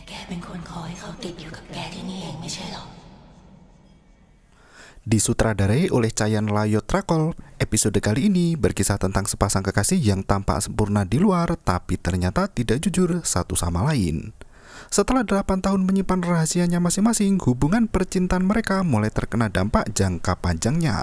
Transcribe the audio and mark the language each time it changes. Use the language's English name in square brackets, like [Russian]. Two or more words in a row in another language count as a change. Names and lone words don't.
[Thai] เป็นคนขอให้เขาติดอยู่กับแกที่นี่เองไม่ใช่หรอ [Indonesian] Disutradarai oleh Chayan Layotrakol, episode kali ini berkisah tentang sepasang kekasih yang tampak sempurna di luar tapi ternyata tidak jujur satu sama lain. Setelah 8 tahun menyimpan rahasianya masing-masing, hubungan percintaan mereka mulai terkena dampak jangka panjangnya.